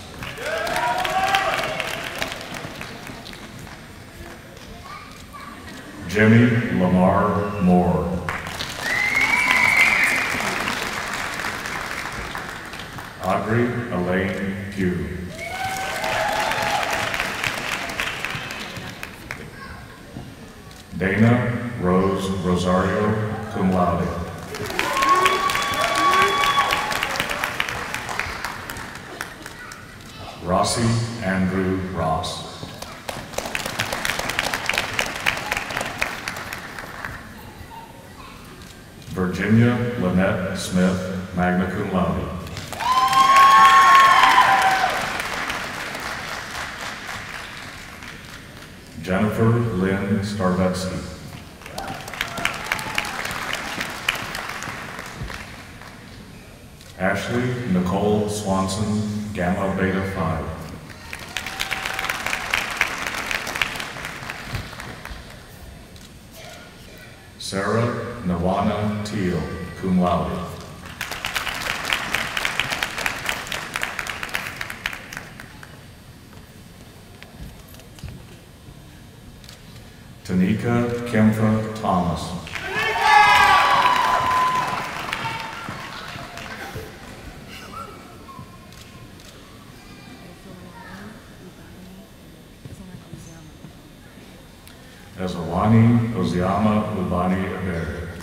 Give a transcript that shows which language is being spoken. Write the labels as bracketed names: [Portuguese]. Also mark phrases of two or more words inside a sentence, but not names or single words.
[English] Jimmy Lamar Moore. Audrey Elaine Pugh. Dana Rose Rosario, [Latin] cum laude. [English] Rossi Andrew Ross. Virginia Lynette Smith, [Latin] magna cum laude. [English] Jennifer Lynn Starvetsky. Ashley Nicole Swanson, Gamma Beta Phi. Sarah Nawana Teal, [Latin] cum laude. [English] Tanika Kempha Thomas. Ezawani Oziama Ubani Aberi.